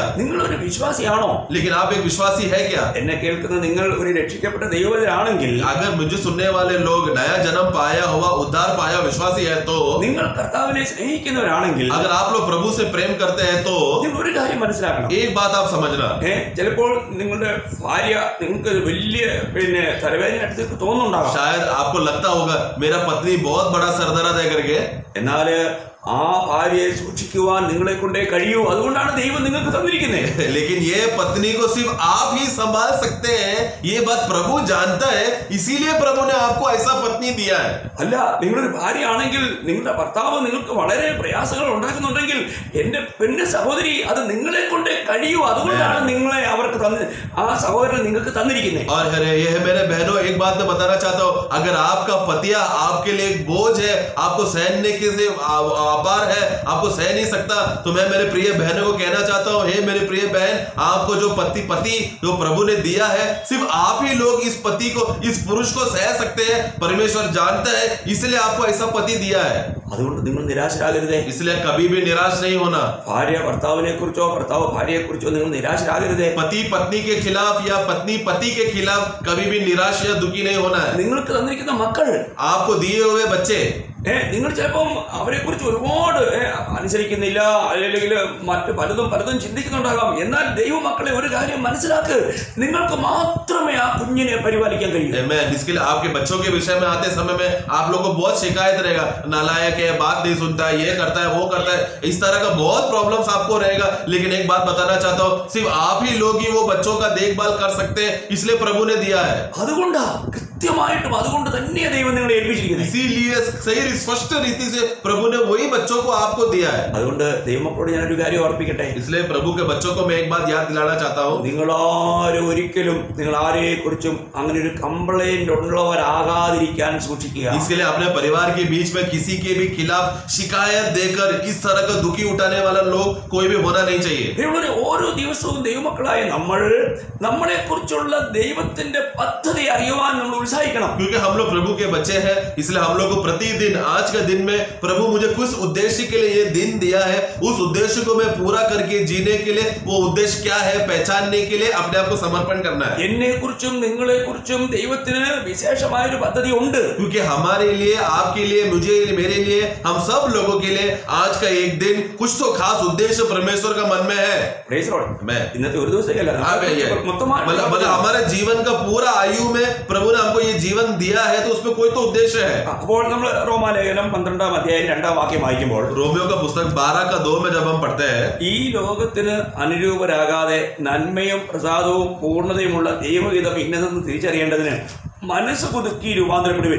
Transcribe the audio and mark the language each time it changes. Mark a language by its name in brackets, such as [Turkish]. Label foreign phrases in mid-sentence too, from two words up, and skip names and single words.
[Malayalam] നിങ്ങൾ ഒരു വിശ്വാസിയാണോ? [Hindi] लेकिन आप एक विश्वासी है क्या? [Malayalam] എന്നെ കേൾക്കുന്ന നിങ്ങൾ ഒരു രക്ഷിക്കപ്പെട്ട ദൈവജനാണെങ്കിൽ, [Hindi] अगर मुझे सुनने वाले लोग नया जन्म पाया हुआ, उद्धार पाया विश्वासी है तो, [Malayalam] നിങ്ങൾ കർത്താവിനെ സ്നേഹിക്കുന്നവരാണെങ്കിൽ, [Hindi] अगर आप लोग प्रभु से प्रेम करते हैं तो [Malayalam] നിങ്ങൾ ഒരു കാര്യം മനസ്സിലാക്കണം. [Hindi] एक बात आप समझना. [Malayalam] ചിലപ്പോൾ നിങ്ങളുടെ ഭാര്യ നിങ്ങൾക്ക് വലിയ തലവേദനയായിട്ട് തോന്നുന്നുണ്ടാകാം. [Hindi] शायद आपको लगता होगा मेरा पत्नी बहुत बड़ा सर दर्द है करके, [Malayalam] എന്നാൽ ആ ഭാര്യയെ സൂക്ഷിക്കുവാൻ നിങ്ങളെ കൊണ്ടേ കഴിയൂ. അതുകൊണ്ടാണ് ദൈവം നിങ്ങൾക്ക് തന്നിരിക്കുന്നത്. [Hindi] लेकिन ये पत्नी को सिर्फ आप ही संभाल सकते हैं, ये बात प्रभु जानता है, इसीलिए प्रभु ने आपको ऐसा पत्नी दिया है. [Malayalam] അല്ല, നിങ്ങളൊരു ഭാര്യയാണെങ്കിൽ നിങ്ങളുടെ ഭർത്താവ് നിങ്ങൾക്ക് വളരെ പ്രയാസങ്ങൾ ഉണ്ടാക്കുന്നുണ്ടെങ്കിൽ എന്റെ പെണ്ണ് സഹോദരി, അത് നിങ്ങളെ കൊണ്ടേ കഴിയൂ. അതുകൊണ്ടാണ് നിങ്ങളെ അവർക്ക് ആ സഹോദരൻ നിങ്ങൾക്ക് തന്നിരിക്കുന്നത്. [Hindi] और ये है मेरे बहनों, एक बात मैं बताना चाहता हूँ, अगर आपका पतिया आपके लिए एक बोझ है, आपको सहने के से अपार है, आपको सह नहीं सकता, तो मैं मेरे प्रिय बहनों को कहना चाहता हूँ, हे मेरे प्रिय बहन, आपको जो पति जो प्रभु ने दिया है, सिर्फ आप ही लोग इस पति को, इस पुरुष को सह सकते हैं. परमेश्वर जानता है, इसलिए आपको ऐसा पति दिया है. [Malayalam] അതുകൊണ്ട് നിങ്ങൾ നിരാശരാകരുതേ. [Hindi] इसलिए कभी भी निराश नहीं होना. [Malayalam] ഭാര്യ ഭർത്താവിനെ കുറിച്ചോ ഭർത്താവ് ഭാര്യയെ കുറിച്ചോ നിങ്ങൾ നിരാശരാകരുതേ. [Hindi] पति पत्नी के खिलाफ या पत्नी पति के खिलाफ कभी भी निराश या दुखी नहीं होना है. [Malayalam] നിങ്ങൾക്ക് തന്നിരിക്കുന്ന മക്കൾ, [Hindi] आपको दिए हुए बच्चे, [Malayalam] നിങ്ങൾ ചിലപ്പം അവരെ കുറിച്ച് ഒരുപാട് അനുസരിക്കുന്നില്ല, അല്ലെങ്കിൽ മറ്റു പലതും ചിന്തിക്കുന്നുണ്ടാകാം. എന്നാൽ ദൈവമക്കളെ ഒരു കാര്യം മനസ്സിലാക്ക്, നിങ്ങൾക്ക് മാത്രമേ ആ കുഞ്ഞിനെ പരിപാലിക്കാൻ കഴിയൂ. [Hindi] इसके लिए आपके बच्चों के विषय में आते समय में आप लोग को बहुत शिकायत रहेगा, नालायक है, बात नहीं सुनता है, ये करता है, वो करता है, इस तरह का बहुत प्रॉब्लम्स आपको रहेगा. लेकिन एक बात बताना चाहता हूँ, सिर्फ आप ही लोग ही वो बच्चों का देखभाल कर सकते हैं, इसलिए प्रभु ने दिया है. [Malayalam] കൃത്യമായിട്ടും അതുകൊണ്ട് തന്നെയാണ് ദൈവം നിങ്ങളെ ഏൽപ്പിച്ചിരിക്കുന്നത്. [Hindi] इसीलिए सही स्पष्ट रीति से प्रभु ने वही बच्चों को आपको दिया है. [Malayalam] അതുകൊണ്ട് ദൈവമക്കളോട് ഞാനൊരു കാര്യം ഓർപ്പിക്കട്ടെ. [Hindi] इसलिए प्रभु के बच्चों को मैं एक बात याद दिलाना चाहता हूँ, [Malayalam] നിങ്ങളാരും ഒരിക്കലും നിങ്ങൾ ആരെയെ കുറിച്ചും അങ്ങനെ ഒരു കംപ്ലൈന്റ് ഉള്ളവരാകാതിരിക്കാൻ സൂക്ഷിക്കുക. [Hindi] इसके लिए अपने परिवार के बीच में किसी के भी खिलाफ शिकायत देकर इस तरह का दुखी उठाने वाला लोग कोई भी होना नहीं चाहिए. [Malayalam] ഓരോ ദിവസവും ദൈവമക്കളായ നമ്മളെ കുറിച്ചുള്ള ദൈവത്തിന്റെ പദ്ധതി അറിയുവാൻ നമ്മൾ ഉത്സാഹിക്കണം. [Hindi] क्योंकि हम लोग प्रभु के बच्चे हैं, इसलिए हम लोग को प्रतिदिन, आज का दिन में प्रभु मुझे कुछ उद्देश्य के लिए ये दिन दिया है, उस उद्देश्य को मैं पूरा करके जीने के लिए, वो उद्देश्य क्या है पहचानने के लिए अपने आप को समर्पण करना है. [Malayalam] എന്നെ കുറിച്ചും നിങ്ങളെ കുറിച്ചും ദൈവത്തിന് വിശേഷമായ ഒരു പദ്ധതി ഉണ്ട്. [Hindi] क्योंकि हमारे लिए, आपके लिए, मुझे, मेरे लिए, हम सब लोगों के लिए आज का एक दिन कुछ तो खास उद्देश्य परमेश्वर का मन में है. [Malayalam] ഇന്നത്തെ ഒരു ദിവസമല്ല, [Hindi] मतलब हमारे जीवन का पूरा आयु में प्रभु ने हमको ये जीवन दिया है, तो उसमें कोई तो उद्देश्य है. [Malayalam] അപ്പോൾ നമ്മൾ റോമാലേഖനം 12-ാം അധ്യായം 2-ാം വാക്യം വായിക്കുമ്പോൾ, [Hindi] रोमियो का पुस्तक 12:2 में जब हम पढ़ते हैं, [Malayalam] ഈ ലോകത്തിന് അനുരൂപരാകാതെ നന്മയും പ്രസാദവും പൂർണ്ണതയുമുള്ള ദൈവഹിതം ഇന്നതെന്ന് തിരിച്ചറിയേണ്ടതിന് മനസ്സ് പുതുക്കി രൂപാന്തരപ്പെടുവേ.